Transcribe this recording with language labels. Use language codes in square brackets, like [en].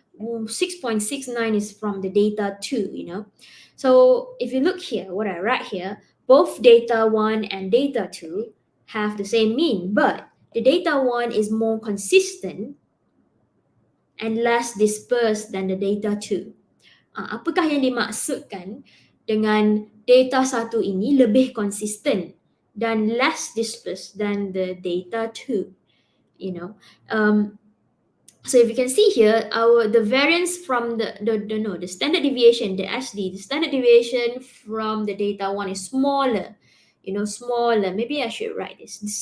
[en] 6.69 is from the data 2, So if you look here, what I write here, both data 1 and data 2 have the same mean, but the data 1 is more consistent and less dispersed than the data 2. [id] Apakah yang dimaksudkan dengan data 1 ini lebih konsisten dan [en] less dispersed than the data 2? So if you can see here, the variance from the standard deviation, the SD, the standard deviation from the data 1 is smaller smaller. Maybe I should write this.